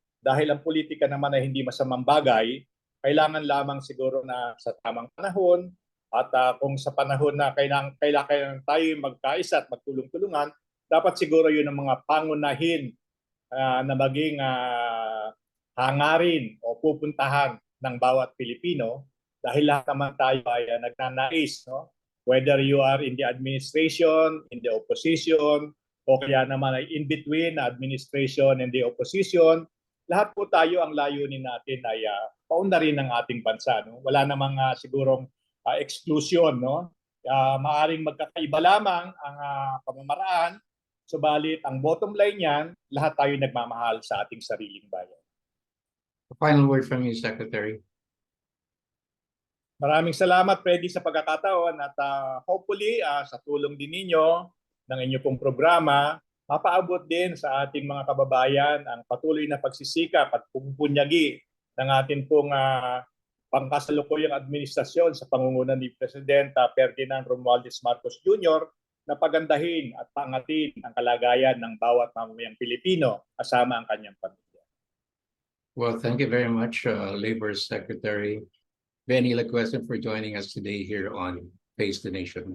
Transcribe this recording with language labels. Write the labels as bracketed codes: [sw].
[tl] Dahil ang politika naman ay hindi masamang bagay, kailangan lamang siguro na sa tamang panahon at kung sa panahon na kailangan tayo magkaisa at magtulong-tulungan, dapat siguro yun ang mga pangunahin na maging hangarin o pupuntahan ng bawat Pilipino dahil lahat naman tayo ay nagnanais, no? [en] Whether you are in the administration, in the opposition, [tl] o kaya naman ay [en] in between administration and the opposition, [tl] lahat po tayo ang layunin natin ay paunlarin ng ating bansa. No? Wala namang sigurong exclusion. No? Maaring magkakaiba lamang ang pamamaraan, subalit ang bottom line niyan, lahat tayo nagmamahal sa ating sariling bayan. [en] Final word from you, Secretary. [tl] Maraming salamat, Freddy, sa pagkakataon at hopefully sa tulong din ninyo ng inyong pong programa, mapaabot din sa ating mga kababayan ang patuloy na pagsisikap at pumpunyagi ng ating pong pangkasalukuyang administrasyon sa pangunguna ni Presidente Ferdinand Romualdez Marcos Jr. na pagandahin at pangatin ang kalagayan ng bawat mamamayang Pilipino kasama ang kanyang pamilya. [en] Well, thank you very much, Labor Secretary Benny Lacuesta, for joining us today here on Face the Nation.